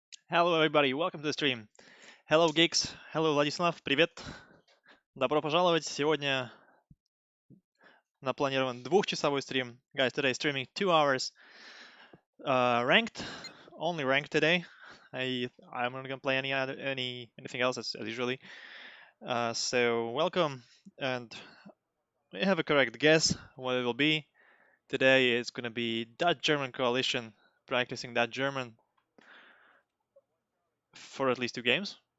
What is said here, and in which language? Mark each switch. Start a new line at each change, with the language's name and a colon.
English: Hello everybody, welcome to the stream. Hello geeks, hello Владислав,
Russian: привет. Добро пожаловать. Сегодня напланирован двухчасовой стрим.
English: Guys, today streaming 2 hours. Ranked, only ranked today. I'm not gonna play anything else as usually. So welcome, and we have a correct guess what it will be. Today is gonna be Dutch-German coalition practicing Dutch German for at least 2 games.